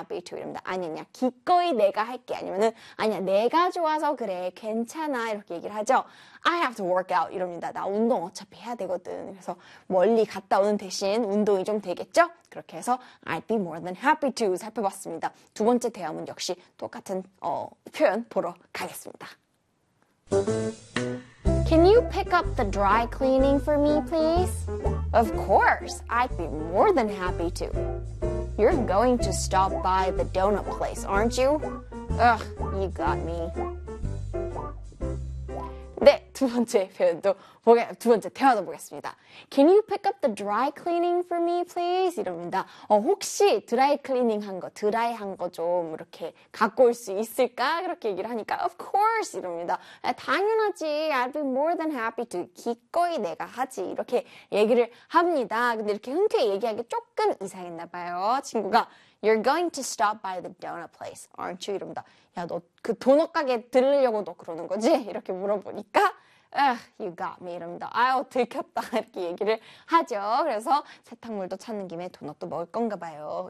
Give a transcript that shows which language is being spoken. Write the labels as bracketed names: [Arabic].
[Korean] 삐뚤임다 아니냐 기꺼이 내가 할게 아니면은 아니야 내가 좋아서 그래 괜찮아 이렇게 얘기를 하죠. [English] I have to work out [Korean] 이럽니다. 나 운동 어차피 해야 되거든. 그래서 멀리 갔다 오는 대신 운동이 좀 되겠죠? 그렇게 해서 [English] I'd be more than happy to [Korean] 살펴봤습니다. 두 번째 대화문 역시 똑같은 표현 보러 가겠습니다. [English] Can you pick up the dry cleaning for me, please? Of course, I'd be more than happy to. You're going to stop by the donut place, aren't you? Ugh, you got me. [Korean] 네, 두 번째 표현도 두 번째 대화도 보겠습니다. [English] Can you pick up the dry cleaning for me, please? [Korean] 이럽니다. 혹시 드라이 클리닝 한 거, 드라이한 거 좀 이렇게 갖고 올 수 있을까? 그렇게 얘기를 하니까 [English] Of course! [Korean] 이럽니다. 당연하지. [English] I'd be more than happy to. [Korean] 기꺼이 내가 하지. 이렇게 얘기를 합니다. 근데 이렇게 흔쾌히 얘기하기 조금 이상했나 봐요. 친구가 [English] You're going to stop by the donut place, aren't you? [Korean] 이럽니다. 야, 너 그 도넛 가게 들르려고 너 그러는 거지? 이렇게 물어보니까 [English] Ugh, you got me [Korean] 이럽니다. 아유, 들켰다 이렇게 얘기를 하죠. 그래서 세탁물도 찾는 김에 도넛도 먹을 건가 봐요.